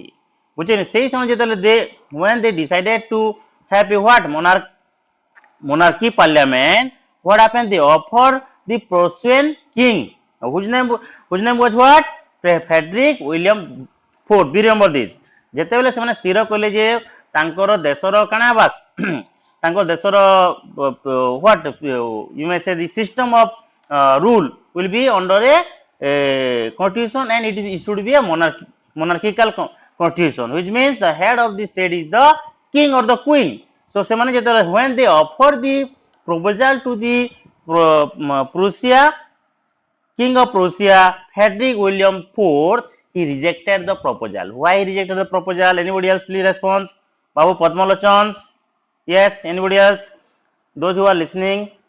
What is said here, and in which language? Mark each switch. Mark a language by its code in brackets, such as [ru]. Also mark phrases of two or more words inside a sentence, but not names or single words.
[en] Which is say they when they decided to have a what monarchy parliament, what happened? They offered the Prussian king, whose name was what? Frederick William Fourth. We remember this. [or] ଯେତେବେଳେ ସେମାନେ ସ୍ଥିର କଲେ ଯେ ତାଙ୍କର ଦେଶର କାଣା ବାସ ତାଙ୍କ ଦେଶର [en] what you may say the system of rule will be under a constitution and it should be a monarchical constitution which means the head of the state is the king or the queen so [or] ସେମାନେ ଯେତେବେଳେ [en] when they offer the proposal to the Prussia king of Prussia Frederick William IV he rejected the proposal why he rejected the proposal anybody else please response Babu Padmalochan yes anybody else those who are listening